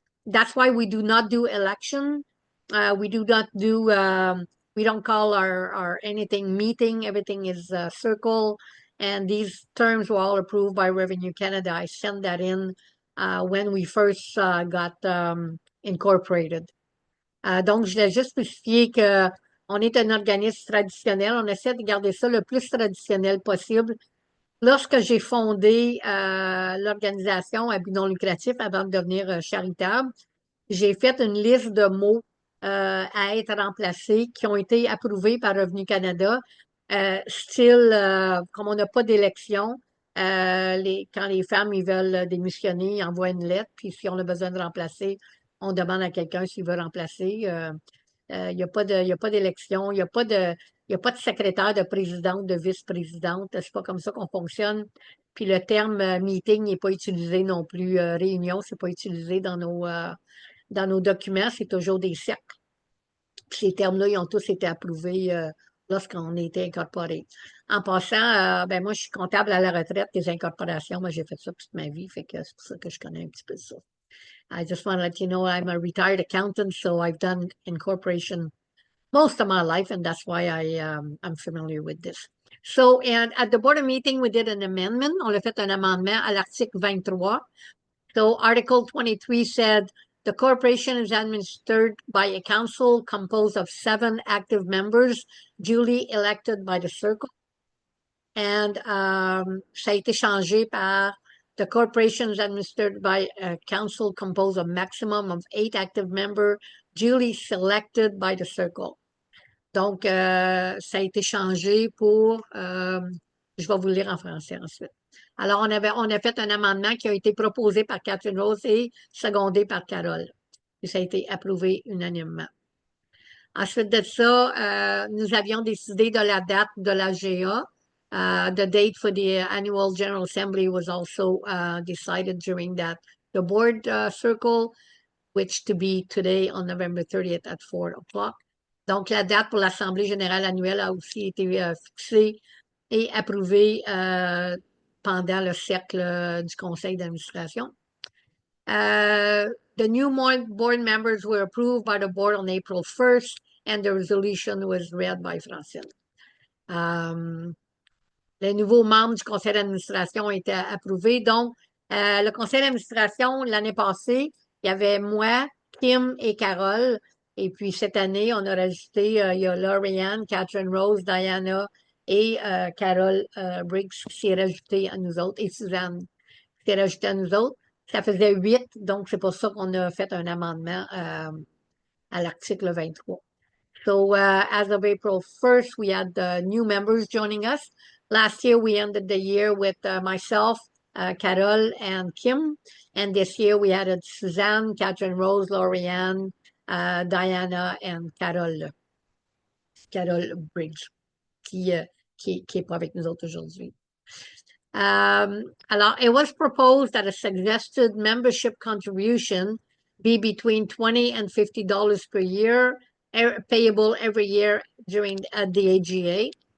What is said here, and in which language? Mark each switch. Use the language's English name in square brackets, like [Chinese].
[English] That's why we do not do election. We do not do, we don't call our anything meeting. Everything is Cercle. And these terms were all approved by Revenue Canada. I sent that in when we first got incorporated. [French] Donc, je voulais juste spécifier qu'on est un organisme traditionnel. On essaie de garder ça le plus traditionnel possible. Lorsque j'ai fondé l'organisation à but non lucratif avant de devenir charitable, j'ai fait une liste de mots à être remplacés qui ont été approuvés par Revenu Canada, style, comme on n'a pas d'élection, quand les femmes ils veulent démissionner, ils envoient une lettre, puis si on a besoin de remplacer, on demande à quelqu'un s'il veut remplacer. Il n'y a pas d'élection, il n'y a pas de secrétaire, de présidente, de vice-présidente. C'est pas comme ça qu'on fonctionne. Puis le terme meeting n'est pas utilisé non plus. Réunion, c'est pas utilisé dans nos documents, c'est toujours des cercles. Puis ces termes-là, ils ont tous été approuvés lorsqu'on a été incorporé. En passant, moi, je suis comptable à la retraite des incorporations. Moi, j'ai fait ça toute ma vie, fait que c'est pour ça que je connais un petit peu ça. [English] I just want to let you know I'm a retired accountant, so I've done incorporation most of my life, and that's why I'm familiar with this. So, and at the board meeting, we did an amendment. [French] On a fait un amendement à l'article 23. [English] So, Article 23 said, the corporation is administered by a council composed of 7 active members duly elected by the Cercle. And [French] ça a été changé par [English] The corporation is administered by a council composed of maximum of 8 active members duly selected by the Cercle. [French] Donc, ça a été changé pour, je vais vous le lire en français ensuite. Alors, on a fait un amendement qui a été proposé par Catherine Rose et secondé par Carole. Et ça a été approuvé unanimement. Ensuite de ça, nous avions décidé de la date de la AGA. [English] The date for the annual General Assembly was also decided during that. The board circle, which to be today on November 30th at 4 o'clock. [French] Donc, la date pour l'Assemblée générale annuelle a aussi été fixée et approuvée pendant le cercle du Conseil d'administration. [English] The new board members were approved by the board on April 1st, and the resolution was read by Francine. [French] Les nouveaux membres du conseil d'administration ont été approuvés. Donc, le conseil d'administration, l'année passée, il y avait moi, Kim et Carole. Et puis, cette année, on a rajouté, il y a Lauriane, Catherine Rose, Diana et Carole Briggs qui s'est rajoutée à nous autres, et Suzanne qui s'est rajoutée à nous autres. Ça faisait 8, donc c'est pour ça qu'on a fait un amendement à l'article 23. [English] So, as of April 1st, we had new members joining us. Last year, we ended the year with myself, Carole, and Kim. And this year, we added Suzanne, Catherine Rose, Lauriane, Diana, and Carole Briggs, [French] qui est pas avec nous autres aujourd'hui. [English] Alors, it was proposed that a suggested membership contribution be between $20 and $50 per year, payable every year during the AGA.